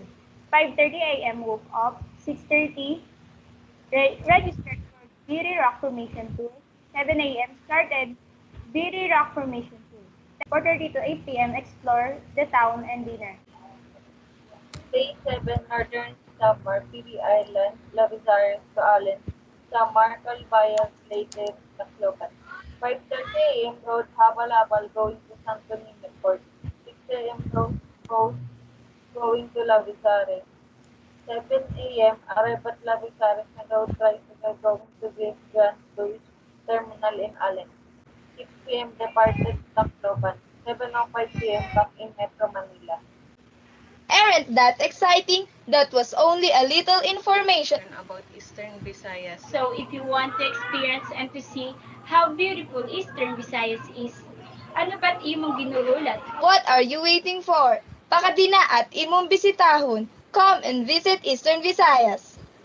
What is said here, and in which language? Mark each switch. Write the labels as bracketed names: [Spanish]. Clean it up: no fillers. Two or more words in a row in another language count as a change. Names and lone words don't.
[English] 5:30 a.m. woke up. 6:30 registered for Biri Rock Formation Tour. 7 a.m. started Biri Rock Formation Tour. 4:30 to 8 p.m. explore the town and dinner. Day 7, Northern Samar, Pili Island, Lavizares to Allen, Samar, Calbayog, Leyte, Tacloban. 5:30 a.m. road Habal-Habal going to San Juanico Port. 6 a.m. road boat going to Lavizares. 7 a.m. arrive at Lavizares and road tricycle going to the Grand Tourist Terminal in Allen. 6 p.m. departed Tacloban. 7:05 p.m. back in Metro Manila. Aren't that exciting? That was only a little information About Eastern Visayas. So if you want to experience and to see how beautiful Eastern Visayas is, [Waray] ano ba't imong ginurulat? [English] What are you waiting for? [Waray] Pakadina at imong bisitahon. [English] Come and visit Eastern Visayas.